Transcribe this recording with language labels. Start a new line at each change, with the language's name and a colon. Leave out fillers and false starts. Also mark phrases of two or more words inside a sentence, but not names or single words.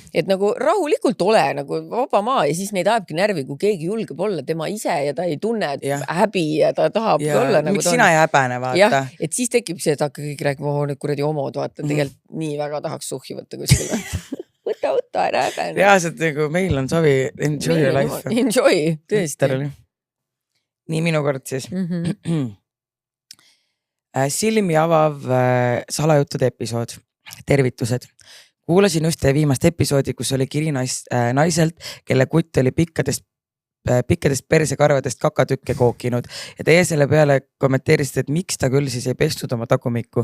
Estonian: Et nagu rahulikult ole nagu vaba maa ja siis neid ajabki närvi, kui keegi julgeb olla tema ise ja ta ei tunne häbi ja ta tahab olla nagu miks sina ei häbene, vaata? Et siis tekib see, et hakka kõik rääkima, nüüd kuradi homod, vaata, tegelikult nii väga tahaks suhhi võtta kuskile. võta, ära häbene. Reaalselt nagu meil on savi
English: enjoy your life.
Estonian: Enjoy, tõesti. Nii minu kord siis. Silmi avav salajuttude episood. Tervitused. Kuulasin just viimast episoodi, kus oli kiri naiselt, kelle kutt oli pikkadest persekarvadest kakatükke kookinud ja teie selle peale kommenteerisid, et miks ta küll siis ei pestud oma tagumikku.